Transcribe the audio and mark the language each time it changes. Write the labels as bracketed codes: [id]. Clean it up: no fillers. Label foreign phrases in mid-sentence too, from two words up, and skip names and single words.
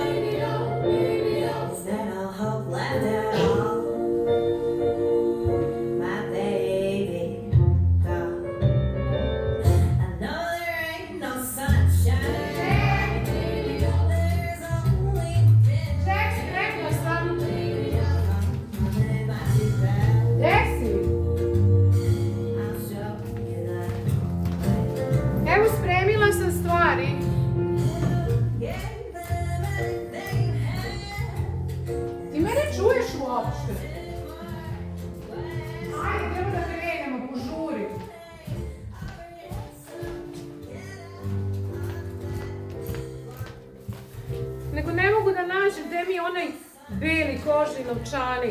[en] baby doll, baby doll. is there no hope left at all? My baby doll, I know there ain't no sunshine, Baby doll, there's only bitter Jackson, [sr] rekla sam. [en] baby doll. nothing about you, girl. [sr] Gdje si? [en] I'll show you that. [sr] Evo, spremila sam stvari. [en] Gave them everything you had. [sr] Ti mene čuješ uopšte? Ajde, idemo da krenemo, požuri. Nego ne mogu da nađem gde mi je onaj beli kožni novčanik.